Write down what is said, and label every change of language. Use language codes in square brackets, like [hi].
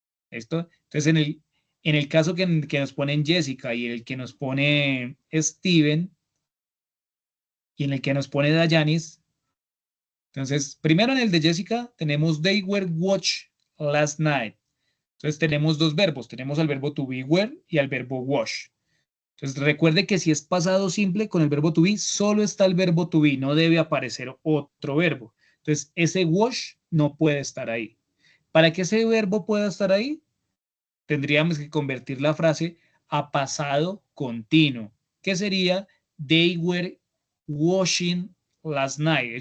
[es] ¿Listo? Entonces, en el caso que nos ponen Jessica y el que nos pone Steven y en el que nos pone Dayanis, entonces, primero en el de Jessica tenemos [en] they were watch last night. [es] Entonces, tenemos dos verbos. Tenemos al verbo to be were y al verbo wash. Entonces, recuerde que si es pasado simple con el verbo to be, solo está el verbo to be, no debe aparecer otro verbo. Entonces, ese wash no puede estar ahí. Para que ese verbo pueda estar ahí, tendríamos que convertir la frase a pasado continuo, que sería [en] they were washing last night.